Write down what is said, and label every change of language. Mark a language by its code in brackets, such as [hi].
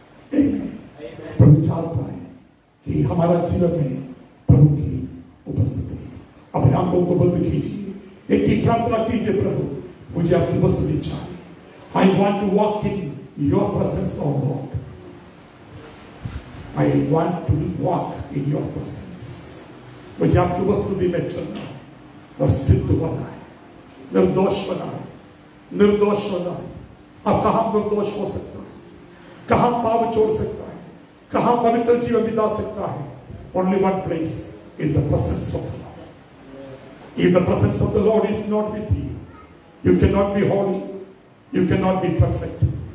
[hi] प्रभु चाहता है कि हमारा जीवन में प्रभु की उपस्थिति, अपने आंखों को बंद कीजिए, एक ही प्रार्थना कीजिए, प्रभु मुझे आपकी उपस्थिति चाहिए। [en] I want to walk in your presence, oh Lord. I want to walk in your presence. [hi] मुझे आपकी उपस्थिति में चलना है और सिद्ध होना है, निर्दोष होना है, निर्दोष होना है। अब कहां निर्दोष हो सकता है, कहां पाप छोड़ सकता है, कहां पवित्र जीवन बिता सकता है। [en] Only one place, in the presence of the Lord. If the presence of the Lord is not with you, you cannot be holy, you cannot be perfect.